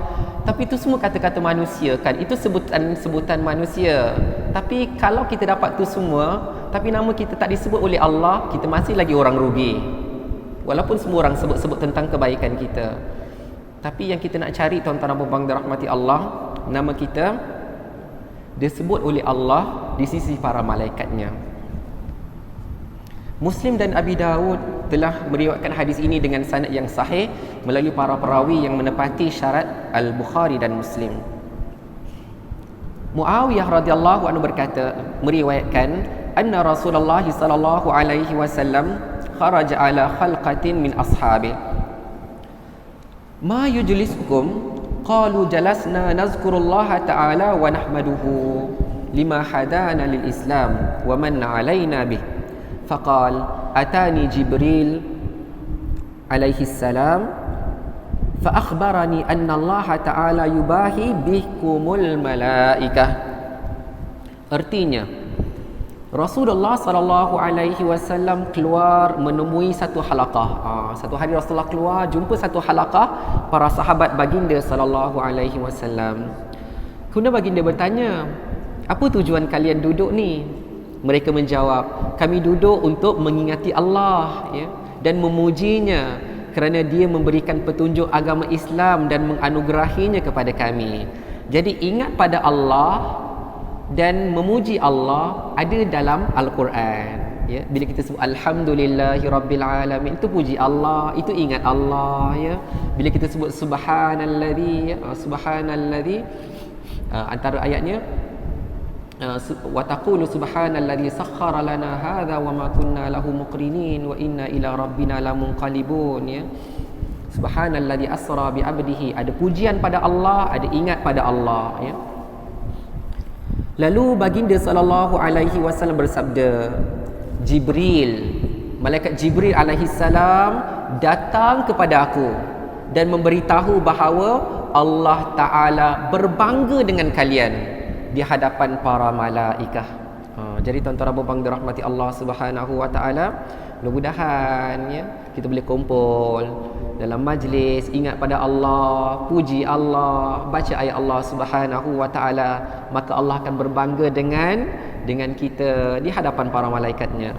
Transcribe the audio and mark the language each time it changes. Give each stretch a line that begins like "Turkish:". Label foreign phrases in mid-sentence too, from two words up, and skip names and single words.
Malay: Tapi itu semua kata-kata manusia kan, itu sebutan manusia. Tapi kalau kita dapat tu semua, tapi nama kita tak disebut oleh Allah, kita masih lagi orang rugi. Walaupun semua orang sebut-sebut tentang kebaikan kita, tapi yang kita nak cari, tuan-tuan dan puan-puan dirahmati Allah, nama kita disebut oleh Allah di sisi para malaikatnya. Muslim dan Abi Daud telah meriwayatkan hadis ini dengan sanad yang sahih melalui para perawi yang menepati syarat Al-Bukhari dan Muslim. Muawiyah
Arabic: رضي الله عنه
Malay: berkata, meriwayatkan,
Arabic: أن رسول الله صلى الله عليه وسلم خرج على حلقة من أصحابه ما يجلسكم قالوا جلسنا نذكر الله تعالى ونحمده لما هدانا للإسلام ومن علينا به فقال أتاني جبريل عليه السلام فأخبرني أن الله تعالى يباهي بكم الملائكة.
Malay: Artinya, Rasulullah
Arabic: صلى الله عليه وسلم
Malay: keluar menemui satu halaqah. Satu hari Rasulullah keluar jumpa satu halaqah para sahabat baginda
Arabic: صلى الله عليه وسلم.
Malay: Kemudian baginda bertanya, "Apa tujuan kalian duduk ni?" Mereka menjawab, "Kami duduk untuk mengingati Allah, ya, dan memujinya kerana dia memberikan petunjuk agama Islam dan menganugerahinya kepada kami." Jadi ingat pada Allah dan memuji Allah ada dalam Al-Quran, ya. Bila kita sebut
Arabic: الحمد لله رب العالمين,
Malay: itu puji Allah, itu ingat Allah, ya. Bila kita sebut
Arabic: subhanalladzi,
Malay: antara ayatnya
Arabic: وتقولوا سبحان الذي سخر لنا هذا وما كنا له مقرنين وإنا إلى ربنا لمنقلبون, ya. سبحان الذي أسرى بعبده,
Malay: ada pujian pada Allah, ada ingat pada Allah, ya. Lalu baginda
Arabic: صلى الله عليه وسلم
Malay: bersabda, Jibril, malaikat Jibril
Arabic: عليه السلام
Malay: datang kepada aku dan memberitahu bahawa Allah Taala berbangga dengan kalian di hadapan para malaikah. Jadi tuan-tuan dan puan-puan dirahmati Allah
Arabic: سبحانه وتعالى,
Malay: mudah-mudahan, ya, kita boleh kumpul dalam majlis, ingat pada Allah, puji Allah, baca ayat Allah
Arabic: سبحانه وتعالى,
Malay: maka Allah akan berbangga dengan kita di hadapan para malaikatnya.